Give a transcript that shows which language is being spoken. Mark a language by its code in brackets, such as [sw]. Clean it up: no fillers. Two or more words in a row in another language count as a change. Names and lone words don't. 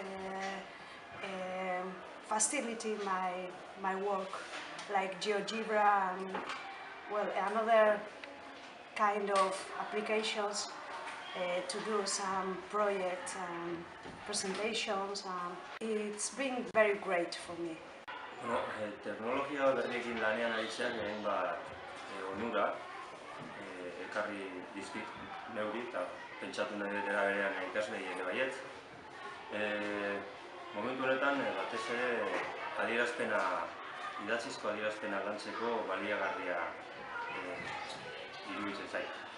[en] facilitate my work, like GeoGebra and another kind of applications to do some projects and presentations, and it's been very great for me. [eu] Teknologia berriekin lanean aritzeak hainbat onura ekarri dizkit neuri eta pentsatu nahi dut era berean ikasleei ere baietz. Momentu honetan batez ere idatzizko adierazpena lantzeko baliagarria iruditzen zait.